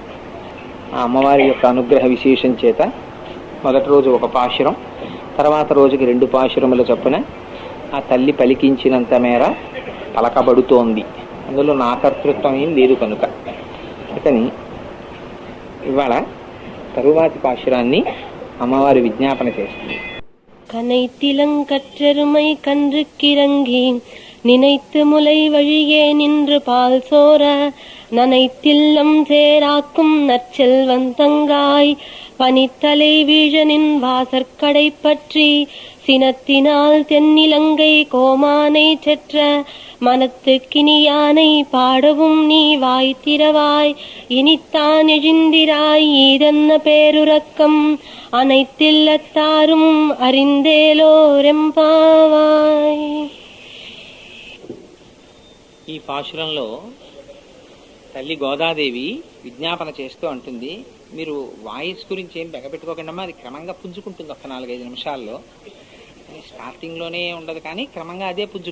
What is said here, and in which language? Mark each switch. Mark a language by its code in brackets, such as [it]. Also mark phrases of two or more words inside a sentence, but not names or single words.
[te] ఆ అమ్మవారి యొక్క అనుగ్రహ విశేషం చేత మొదటి రోజు ఒక పాశురం, తర్వాత రోజుకి 2 పాశురముల చొప్పున ఆ తల్లి పలికించినంత మేర పలకబడుతోంది. అందులో నా కర్తృత్వం ఏం లేదు కనుక. అతని ఇవాళ తరువాతి పాశురాన్ని అమ్మవారి విజ్ఞాపన చేస్తుంది. [ta] கனைத்திலங்கற்றருமை கன்றுக்கிறங்கி நினைத்து முலை வழியே நின்று பால் சோர நனைத்தில்லம் சேராக்கும் நற்செல்வன் தங்காய் பனித்தலை வீழனின் வாசற்கடை பற்றி சினத்தினால் தென்னிலங்கை கோமானை செற்ற மனத்துக்கினியானை பாடவும் நீ வாய் திறவாய் இனித்தான் எழுந்திராய் ஈதன்ன பேருறக்கம் அனைத்தில்லத்தாரும் அறிந்தேலோరెంపావాయ్. [te] ఈ పాశురంలో తల్లి గోదాదేవి విజ్ఞాపన చేస్తూ అంటుంది, మీరు వాయిస్ గురించి ఏం బెగపెట్టుకోకుండా అది క్రమంగా పుంజుకుంటుంది. ఒక 4-5 నిమిషాల్లో స్టార్టింగ్లోనే ఉండదు, కానీ క్రమంగా అదే పుంజుకుంటుంది.